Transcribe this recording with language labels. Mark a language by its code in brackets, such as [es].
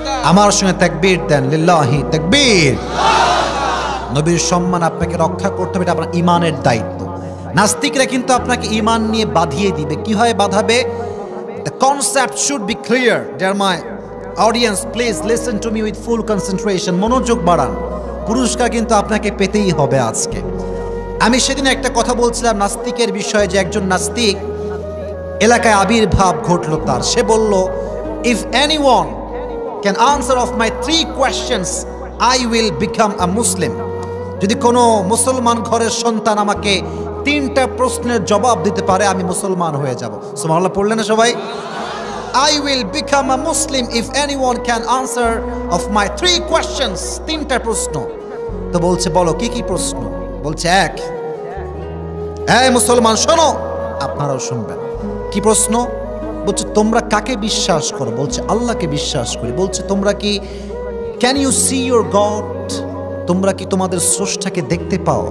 [bn] আমার সঙ্গে তাকবীর দেন, [ar] লিল্লাহি তাকবীর। [bn] নবীর সম্মান আপনাকে রক্ষা করতে হবে, এটা আপনার ঈমানের দায়িত্ব। নাস্তিকরা কিন্তু আপনাকে ঈমান নিয়ে বাঁধিয়ে দিবে। কি হয় বাঁধাবে? [en] The concept should be clear. Dear my audience, please listen to me with full concentration. [bn] মনোযোগ বাড়ান, পুরস্কার কিন্তু আপনাকে পেতেই হবে আজকে। আমি সেদিন একটা কথা বলছিলাম নাস্তিকের বিষয়ে, যে একজন নাস্তিক এলাকায় আবির্ভাব ঘটলো তার। সে বলল, [en] if anyone can answer of my 3 questions, I will become a Muslim. [bn] যদি কোনো মুসলমান ঘরের সন্তান আমাকে 3টা প্রশ্নের জবাব দিতে পারে, আমি মুসলমান হয়ে যাব। সুবহানাল্লাহ পড়লেন না সবাই? [en] I will become a Muslim if anyone can answer of my 3 questions. [bn] 3টা প্রশ্ন। তো বলছে বলো কি কি প্রশ্ন? বলছে 1, এই মুসলমান শোনো, আপনারাও শুনবেন। কি প্রশ্ন? বলছে তোমরা কাকে বিশ্বাস করো? বলছে আল্লাহকে বিশ্বাস করি। বলছে তোমরা কি [en] Can you see your God? [bn] তোমরা কি তোমাদের স্রষ্টাকে দেখতে পাও?